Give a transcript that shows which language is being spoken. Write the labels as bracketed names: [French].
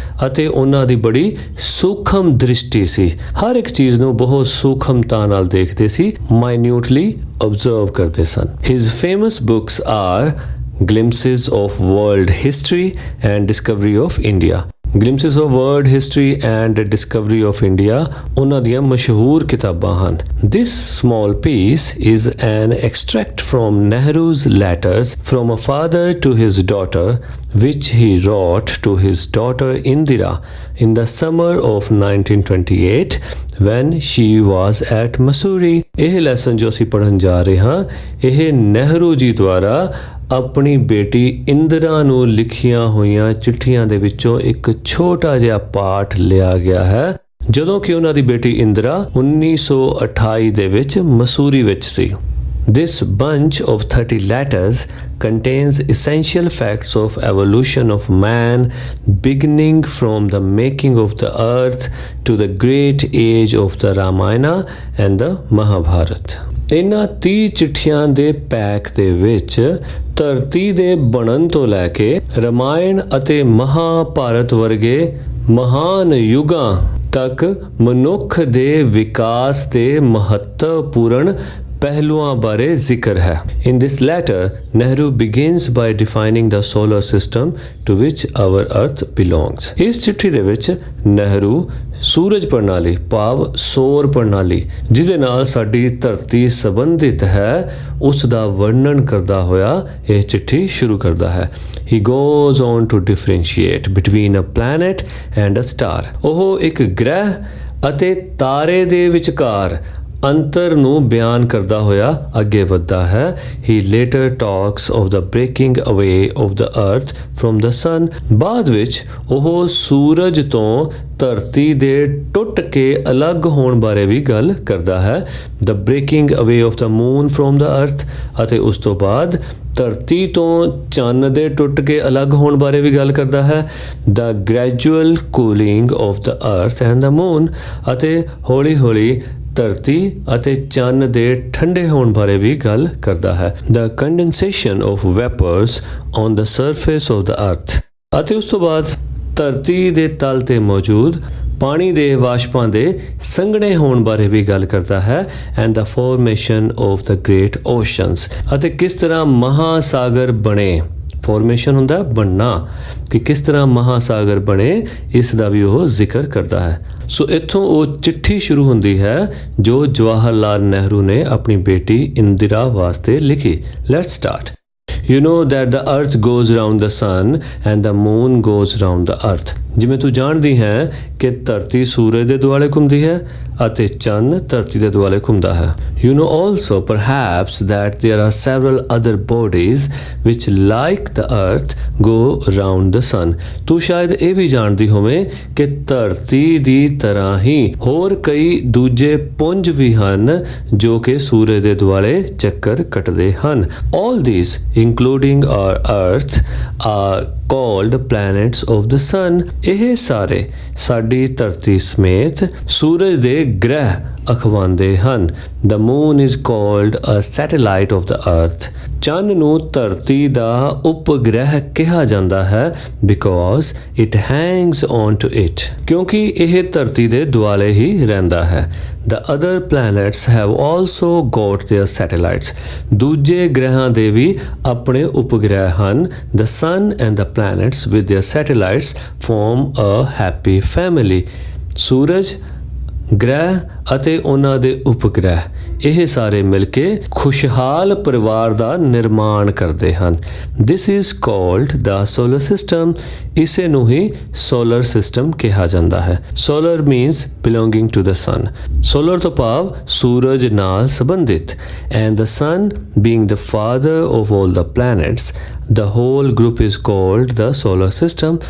[Punjabi] ਅਤੇ ਉਹਨਾਂ ਦੀ ਬੜੀ ਸੂਖਮ ਦ੍ਰਿਸ਼ਟੀ ਸੀ, ਹਰ ਇੱਕ ਚੀਜ਼ ਨੂੰ ਬਹੁਤ ਸੂਖਮਤਾ ਨਾਲ ਦੇਖਦੇ ਸੀ, ਮਾਈਨਿਊਟਲੀ ਆਬਜ਼ਰਵ ਕਰਦੇ ਸਨ। [English] His famous books are glimpses of world history and discovery of India. [Punjabi] ਗਲਿੰਪਸਿਸ of world history and Discovery of India ਉਹਨਾਂ ਦੀਆਂ ਮਸ਼ਹੂਰ ਕਿਤਾਬਾਂ ਹਨ। [English] This small piece is an extract from Nehru's letters from a father to his daughter, which he wrote to his daughter Indira in the summer of 1928 when she was at Mussoorie। [Punjabi] ਇਹ lesson ਜੋ ਅਸੀਂ ਪੜ੍ਹਨ ਜਾ ਰਹੇ ਹਾਂ, ਇਹ ਨਹਿਰੂ ਜੀ ਦੁਆਰਾ ਆਪਣੀ ਬੇਟੀ ਇੰਦਰਾ ਨੂੰ ਲਿਖੀਆਂ ਹੋਈਆਂ ਚਿੱਠੀਆਂ ਦੇ ਵਿੱਚੋਂ ਇੱਕ ਛੋਟਾ ਜਿਹਾ ਪਾਠ ਲਿਆ ਗਿਆ ਹੈ, ਜਦੋਂ ਕਿ ਉਹਨਾਂ ਦੀ ਬੇਟੀ ਇੰਦਰਾ 1928 ਦੇ ਵਿੱਚ ਮਸੂਰੀ ਵਿੱਚ ਸੀ। [English] This bunch of 30 letters contains essential facts of evolution of man, beginning from the making of the earth to the great age of the Ramayana and the Mahabharata। [Punjabi] ਇਹਨਾਂ 30 ਚਿੱਠੀਆਂ ਦੇ ਪੈਕ ਦੇ ਵਿੱਚ ਧਰਤੀ ਦੇ ਬਣਨ ਤੋਂ ਲੈ ਕੇ ਰਮਾਇਣ ਅਤੇ ਮਹਾਭਾਰਤ ਵਰਗੇ ਮਹਾਨ ਯੁੱਗਾਂ ਤੱਕ ਮਨੁੱਖ ਦੇ ਵਿਕਾਸ ਦੇ ਮਹੱਤਵਪੂਰਨ ਪਹਿਲੂਆਂ ਬਾਰੇ ਜ਼ਿਕਰ ਹੈ। [English] In this letter, Nehru begins by defining the solar system to which our earth belongs। [Punjabi] ਇਸ ਚਿੱਠੀ ਦੇ ਵਿੱਚ ਨਹਿਰੂ ਸੂਰਜ ਪ੍ਰਣਾਲੀ ਭਾਵ ਸੌਰ ਪ੍ਰਣਾਲੀ ਜਿਹਦੇ ਨਾਲ ਸਾਡੀ ਧਰਤੀ ਸੰਬੰਧਿਤ ਹੈ, ਉਸ ਦਾ ਵਰਣਨ ਕਰਦਾ ਹੋਇਆ ਇਹ ਚਿੱਠੀ ਸ਼ੁਰੂ ਕਰਦਾ ਹੈ। [English] He goes on to differentiate between a planet and a star। [Punjabi] ਉਹ ਇੱਕ ਗ੍ਰਹਿ ਅਤੇ ਤਾਰੇ ਦੇ ਵਿਚਕਾਰ ਅੰਤਰ ਨੂੰ ਬਿਆਨ ਕਰਦਾ ਹੋਇਆ ਅੱਗੇ ਵੱਧਦਾ ਹੈ। [English] He later talks of the breaking away of the earth from the sun। [Punjabi] ਬਾਅਦ ਵਿੱਚ ਉਹ ਸੂਰਜ ਤੋਂ ਧਰਤੀ ਦੇ ਟੁੱਟ ਕੇ ਅਲੱਗ ਹੋਣ ਬਾਰੇ ਵੀ ਗੱਲ ਕਰਦਾ ਹੈ। [English] The breaking away of the moon from the earth। [Punjabi] ਅਤੇ ਉਸ ਤੋਂ ਬਾਅਦ ਧਰਤੀ ਤੋਂ ਚੰਨ ਦੇ ਟੁੱਟ ਕੇ ਅਲੱਗ ਹੋਣ ਬਾਰੇ ਵੀ ਗੱਲ ਕਰਦਾ ਹੈ। [English] The gradual cooling of the earth and the moon। [Punjabi] ਅਤੇ ਹੌਲੀ ਹੌਲੀ ਧਰਤੀ ਅਤੇ ਚੰਨ ਦੇ ਠੰਡੇ ਹੋਣ ਬਾਰੇ ਵੀ ਗੱਲ ਕਰਦਾ ਹੈ। [English] The condensation of vapors on the surface of the earth। [Punjabi] ਅਤੇ ਉਸ ਤੋਂ ਬਾਅਦ ਧਰਤੀ ਦੇ ਤਲ ਤੇ ਮੌਜੂਦ ਪਾਣੀ ਦੇ ਵਾਸ਼ਪਾਂ ਦੇ ਸੰਘਣੇ ਹੋਣ ਬਾਰੇ ਵੀ ਗੱਲ ਕਰਦਾ ਹੈ। [English] And the formation of the great oceans। [Punjabi] ਅਤੇ ਕਿਸ ਤਰ੍ਹਾਂ ਮਹਾਸਾਗਰ ਬਣੇ। ਫਾਰਮੇਸ਼ਨ ਹੁੰਦਾ ਬਣਨਾ, ਕਿ ਕਿਸ ਤਰ੍ਹਾਂ ਮਹਾਸਾਗਰ ਬਣੇ, ਇਸ ਦਾ ਵੀ ਉਹ ਜ਼ਿਕਰ ਕਰਦਾ ਹੈ। ਸੋ ਇੱਥੋਂ ਉਹ ਚਿੱਠੀ ਸ਼ੁਰੂ ਹੁੰਦੀ ਹੈ ਜੋ ਜਵਾਹਰ ਲਾਲ ਨਹਿਰੂ ਨੇ ਆਪਣੀ ਬੇਟੀ ਇੰਦਰਾ ਵਾਸਤੇ ਲਿਖੀ। [English] Let's start. You know that the earth goes round the sun and the moon goes round the earth। [Punjabi] ਜਿਵੇਂ ਤੂੰ ਜਾਣਦੀ ਹੈ ਕਿ ਧਰਤੀ ਸੂਰਜ ਦੇ ਦੁਆਲੇ ਘੁੰਮਦੀ ਹੈ ਅਤੇ ਚੰਨ ਧਰਤੀ ਦੇ ਦੁਆਲੇ ਘੁੰਮਦਾ ਹੈ। [English] You know also perhaps that there are several other bodies which like the earth go round the sun। [Punjabi] ਤੂੰ ਸ਼ਾਇਦ ਇਹ ਵੀ ਜਾਣਦੀ ਹੋਵੇਂ ਕਿ ਧਰਤੀ ਦੀ ਤਰ੍ਹਾਂ ਹੀ ਹੋਰ ਕਈ ਦੂਜੇ ਪੁੰਜ ਵੀ ਹਨ ਜੋ ਕਿ ਸੂਰਜ ਦੇ ਦੁਆਲੇ ਚੱਕਰ ਕੱਟਦੇ ਹਨ। [English] All these including our earth are called planets of the sun। [Punjabi] ਇਹ ਸਾਰੇ ਸਾਡੀ ਧਰਤੀ ਸਮੇਤ ਸੂਰਜ ਦੇ ਗ੍ਰਹਿ ਅਖਵਾਉਂਦੇ ਹਨ। [English] The moon is called a satellite of the earth. [Punjabi] ਚੰਨ ਨੂੰ ਧਰਤੀ ਦਾ ਉਪਗ੍ਰਹਿ ਕਿਹਾ ਜਾਂਦਾ ਹੈ [English] because it hangs on to it, [Punjabi] ਕਿਉਂਕਿ ਇਹ ਧਰਤੀ ਦੇ ਦੁਆਲੇ ਹੀ ਰਹਿੰਦਾ ਹੈ। [English] The other planets have also got their satellites. [Punjabi] ਦੂਜੇ ਗ੍ਰਹਿਾਂ ਦੇ ਵੀ ਆਪਣੇ ਉਪਗ੍ਰਹਿ ਹਨ। [English] The sun and the planets with their satellites form a happy family. [Punjabi] ਸੂਰਜ, ਗ੍ਰਹਿ ਅਤੇ ਉਹਨਾਂ ਦੇ ਉਪਗ੍ਰਹਿ ਇਹ ਸਾਰੇ ਮਿਲ ਕੇ ਖੁਸ਼ਹਾਲ ਪਰਿਵਾਰ ਦਾ ਨਿਰਮਾਣ ਕਰਦੇ ਹਨ। [English] This is called the solar system. [Punjabi] ਇਸੇ ਨੂੰ ਹੀ solar system ਕਿਹਾ ਜਾਂਦਾ ਹੈ। [English] Solar means belonging to the sun. Solar [Punjabi] ਤੋਂ ਭਾਵ ਸੂਰਜ ਨਾਲ ਸੰਬੰਧਿਤ, [English] and the sun being the father of all the planets, the whole group is called the solar system.